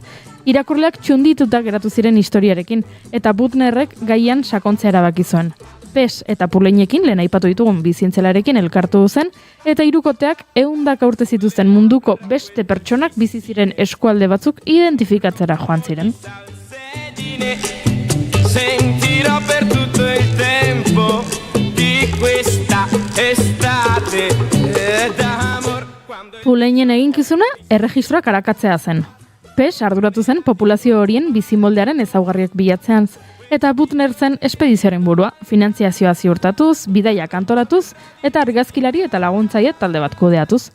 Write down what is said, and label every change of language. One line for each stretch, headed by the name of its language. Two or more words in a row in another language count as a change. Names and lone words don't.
Basque: Irakurleak txundituta geratu ziren historiarekin eta Butnerrek gaian sakontzea erabaki zuen. Pes eta Puleinekin, lehen aipatu ditugun bizientzelarekin elkartu zen, eta hirukoteak 100 urte zituzten munduko beste pertsonak bizi ziren eskualde batzuk identifikatzera joan ziren.
Italian: Sentirò per tutto il tempo, ti
Basque: Puleinen eginkizuna erregistroak arakatzea zen. PES arduratu zen populazio horien bizimoldearen ezaugarriak bilatzean, eta Butner zen espedizioaren burua, finantziazioa ziurtatuz, bidaiak antolatuz, eta argazkilari eta laguntzaile talde bat kudeatuz.